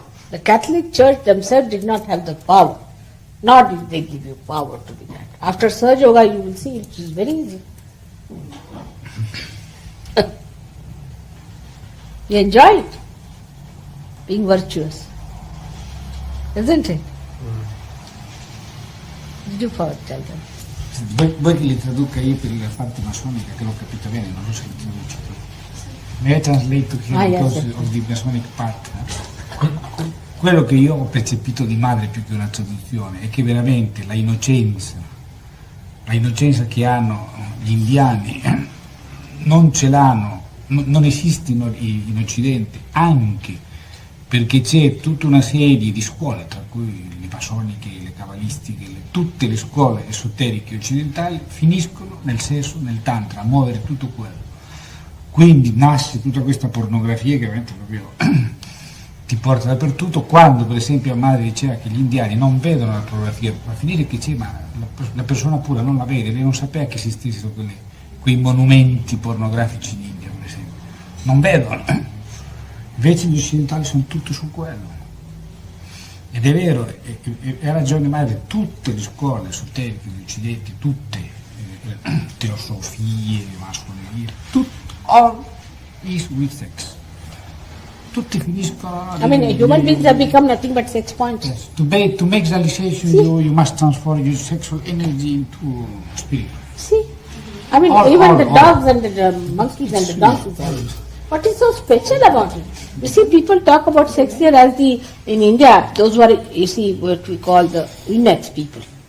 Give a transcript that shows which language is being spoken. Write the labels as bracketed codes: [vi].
[en] The Catholic Church themselves did not have the power. Nor did they give you power to do that. After SAHAJA YOGA, you will see it is very easy. You enjoy it, being virtuous, isn't it? Did you tell them? [it] Vuoi che li traduca io per la parte massonica, che l'ho capito bene, non so se li traduci tu. [en] May I translate to him because of the Masonic part? [it] Quello che io ho percepito di madre più che una traduzione è che veramente la innocenza che hanno gli indiani non ce l'hanno, non esistono in Occidente, anche perché c'è tutta una serie di scuole, tra cui le masoniche, le cabalistiche, tutte le scuole esoteriche occidentali finiscono nel sesso, nel tantra, a muovere tutto quello. Quindi nasce tutta questa pornografia che veramente proprio ti porta dappertutto, quando per esempio a madre diceva che gli indiani non vedono la pornografia, va a finire che c'è, ma la persona pura non la vede, lei non sapeva che esistessero quei monumenti pornografici in India, per esempio, non vedono. Invece gli occidentali sono tutti su quello. Ed è vero, ha ragione madre, tutte le scuole esoteriche di Occidente, tutte, teosofie, massonerie, tutto, [en] all is with sex. [it] Tutti finiscono. [en] I mean, human beings have become nothing but sex points. Yes. To make realization, you must transform your sexual energy into spiritual. See, I mean, even the dogs and the monkeys and the donkeys. What is so special about it? You see, people talk about sex here as in India, those who are, you see, what we call the eunuchs people.